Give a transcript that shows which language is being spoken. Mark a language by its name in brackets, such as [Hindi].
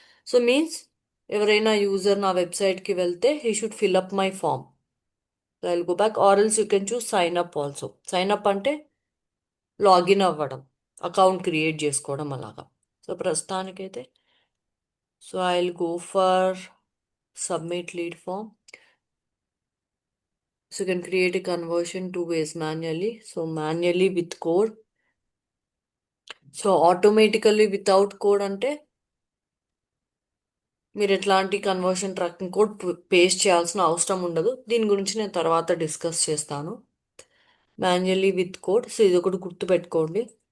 [English] so means [Telugu] ఎవరైనా user నా వెబ్సైట్కి వెళ్తే [English] He should fill up my form. So I will go back, or else you can choose [Telugu] sign up also. Sign up అంటే login అవ్వడం, account create చేసుకోవడం అలాగా. [English] so [Telugu] ప్రస్తుతానికైతే [English] So I will go for submit lead form. So you can create a conversion two ways manually. So manually with code. [Telugu] So automatically without code అంటే మీరు ఎట్లాంటి conversion tracking code paste చేయాల్సిన అవసరం ఉండదు. దీని గురించి నేను తర్వాత డిస్కస్ చేస్తాను. మాన్యువల్లీ విత్ కోడ్, సో ఇది ఒకటి గుర్తుపెట్టుకోండి.